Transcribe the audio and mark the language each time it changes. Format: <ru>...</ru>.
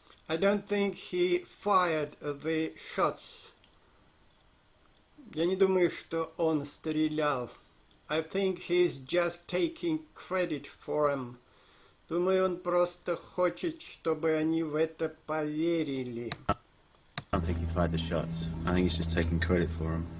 <en>I don't think he fired the shots.</en> <ru>Я не думаю, что он стрелял.</ru> <en>I think he's just taking credit for them.</en> <ru>Думаю, он просто хочет, чтобы они в это поверили.</ru> <en>I don't think he fired the shots. I think he's just taking credit for them.</en>